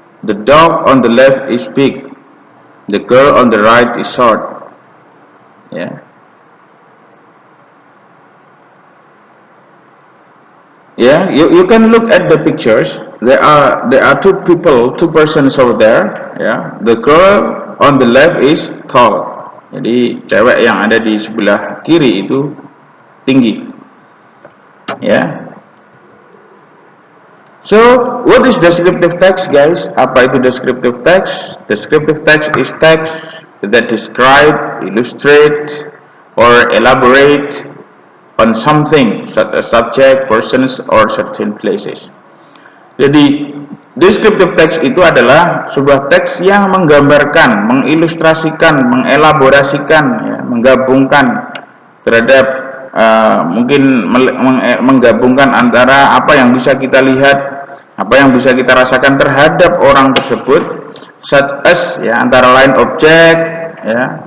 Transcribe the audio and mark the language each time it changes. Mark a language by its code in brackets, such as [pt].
[en] The dog on the left is big. The girl on the right is short. Yeah. Yeah, you can look at the pictures. There are two persons over there. Yeah. The girl on the left is tall. [id] Jadi cewek yang ada di sebelah kiri itu tinggi. [en] Yeah. So, what is descriptive text, guys? [id] Apa itu descriptive text? [en] Descriptive text is text that describe, illustrate, or elaborate on something, such as subject, persons, or certain places. [id] Jadi, descriptive text itu adalah sebuah teks yang menggambarkan, mengilustrasikan, mengelaborasikan, ya, menggabungkan terhadap mungkin menggabungkan antara apa yang bisa kita lihat, apa yang bisa kita rasakan terhadap orang tersebut, [en] such as, [id] ya, antara lain objek, ya.